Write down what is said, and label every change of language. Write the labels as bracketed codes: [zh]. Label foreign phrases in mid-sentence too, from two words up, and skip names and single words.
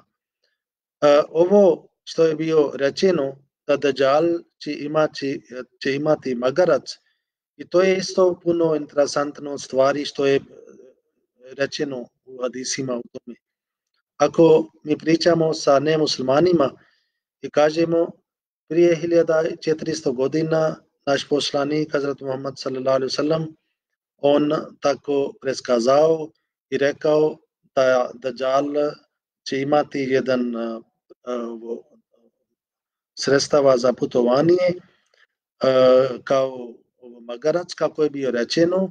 [bs] Ovo što je bio rečeno da Dajjal će imati magarac, i to je isto puno interesantno stvari što je rečeno u hadisima u tome. Ako mi pričamo sa nemuslimanima i kažemo prije 1400 godina naš poslanik Hazrat Muhammad [ar] صلى الله عليه وسلم [bs] on tako preskazao i rekao da Dajjal će imati jedan sredstava za putovanje kao magarac, kako je bio rečeno.